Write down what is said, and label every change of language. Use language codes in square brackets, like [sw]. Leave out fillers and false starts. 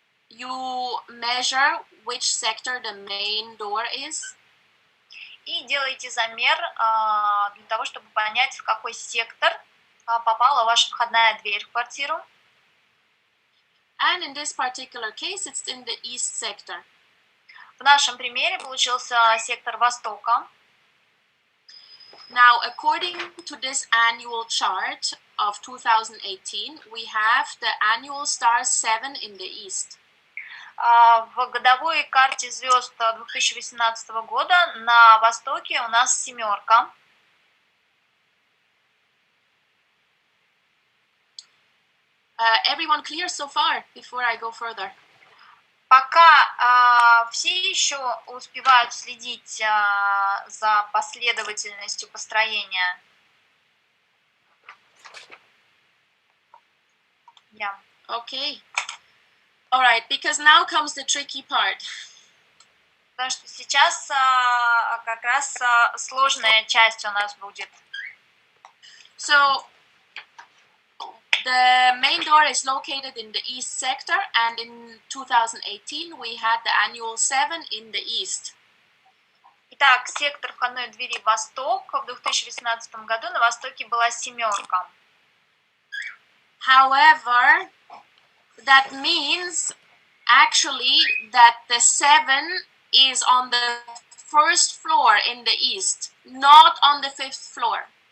[en] You measure which sector the main door is. [ru] И делаете замер для того, чтобы понять, в какой сектор попала ваша входная дверь в квартиру. [en] And in this particular case, it's in the east sector. [ru] В нашем примере получился сектор Востока. [en] Now, according to this annual chart of 2018, we have the annual star 7 in the east. [ru] В годовой карте звезд 2018 года на востоке у нас семерка. [en] Everyone clear so far before I go further? [ru] Пока все еще успевают следить за последовательностью построения. [en] Yeah. Okay. All right, because now comes the tricky part. [ru] Потому что сейчас как раз сложная часть у нас будет. [en] So, the main door is located in the east sector, and in 2018 we had the annual 7 in the east. [ru] Итак, сектор входной двери Восток. В 2018 году на Востоке была семерка. [en] However, that means actually that the 7 is on the first floor in the east, not on the 5th floor.